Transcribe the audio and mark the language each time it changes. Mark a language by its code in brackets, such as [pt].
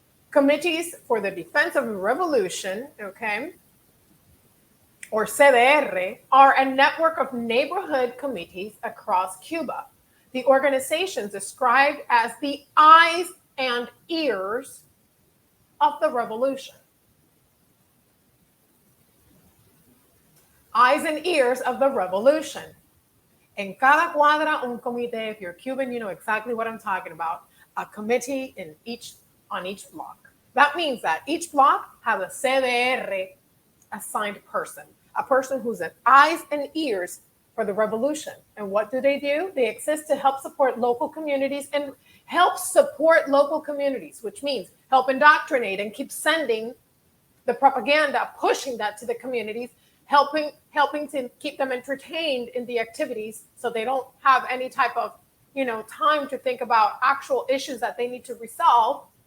[en] Committees for the Defense of the Revolution, okay, or CDR, are a network of neighborhood committees across Cuba. The organizations described as the eyes and ears of the revolution. Eyes and ears of the revolution. [es] En cada cuadra, un comité. [en] If you're Cuban, you know exactly what I'm talking about. A committee on each block. That means that each block has a CDR assigned person, a person who's an eyes and ears for the revolution. And what do? They exist to help support local communities and which means help indoctrinate and keep sending the propaganda, pushing that to the communities, helping to keep them entertained in the activities so they don't have any type of, time to think about actual issues that they need to resolve.